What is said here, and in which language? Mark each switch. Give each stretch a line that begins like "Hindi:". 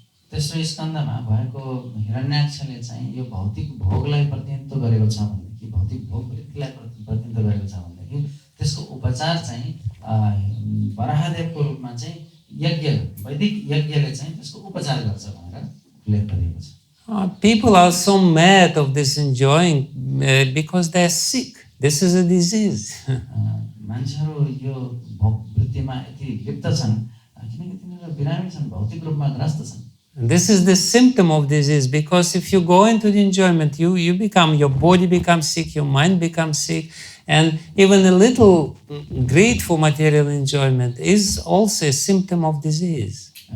Nepali: तेस्रो स्कन्धमा भएको हिरण्याक्षले चाहिँ यो भौतिक भोगलाई प्रतिनिधित्व गरेको छ भनेदेखि भौतिक भोग वृत्तिलाई प्रतिनिधित्व गरेको छ भनेदेखि त्यसको उपचार चाहिँ वराहदेवको रूपमा चाहिँ यज्ञ वैदिक यज्ञले चाहिँ त्यसको उपचार गर्छ भनेर उल्लेख गरिएको छ।
English: People are so mad of this enjoying because they are sick. This is a disease.
Nepali: मान्छेहरू यो भोग वृत्तिमा यति लिप्त छन् किनकि तिनीहरू बिरामी छन्, भौतिक रूपमा ग्रस्त छन्।
English: This is the symptom of disease, because if you go into the enjoyment, your body becomes sick, your mind becomes sick, and even a little greed for material enjoyment is also a symptom of disease.